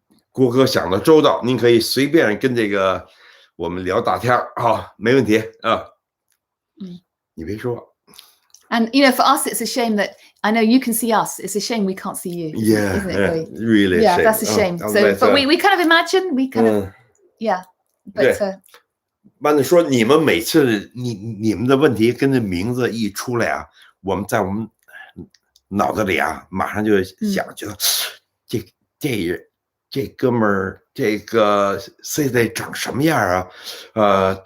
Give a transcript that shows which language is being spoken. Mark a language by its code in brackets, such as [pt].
[zh] 郭哥想的周到，您可以随便跟我们聊大天啊，没问题啊。你别说。 [en] And for us, it's a shame that I know you can see us. It's a shame we can't see you. Yeah, isn't it? Really. Yeah, that's a shame. But we kind of imagine we kind of yeah. But [zh] 慢的说，你们每次你们的问题跟这名字一出来啊，我们脑子里啊，马上就想，觉得这哥们儿，这个现在长什么样啊？